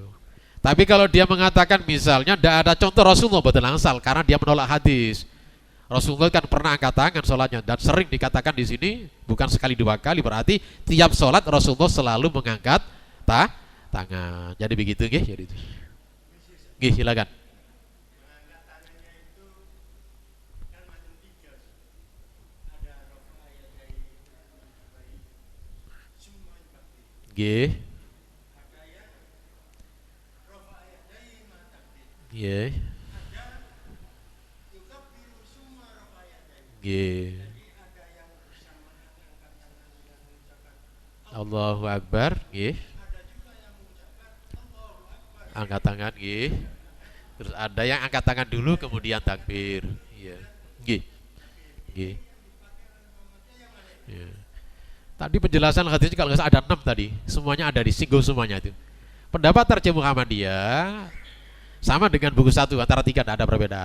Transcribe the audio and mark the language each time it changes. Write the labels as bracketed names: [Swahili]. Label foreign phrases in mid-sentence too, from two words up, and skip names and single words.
[Indonesian] Tapi kalau dia mengatakan misalnya tidak ada contoh Rasulullah betul langsal karena dia menolak hadis, Rasulullah kan pernah angkat tangan sholatnya dan sering dikatakan di sini bukan sekali dua kali, berarti tiap sholat Rasulullah selalu mengangkat tangan. Jadi begitu nggih, jadi itu. Nggih, silakan. Nggih. Nggih. Nggih. [Arabic] الله أكبر, [Indonesian] nggih. Angkat tangan, nggih. Terus ada yang angkat tangan dulu kemudian takbir. Iya. Nggih. Nggih. Iya. Tadi penjelasan hadis kalau nggak salah ada 6 tadi. Semuanya ada disinggung semuanya itu. Pendapat terjemah Muhammadiyah sama dengan buku satu, antara tiga tidak ada perbedaan.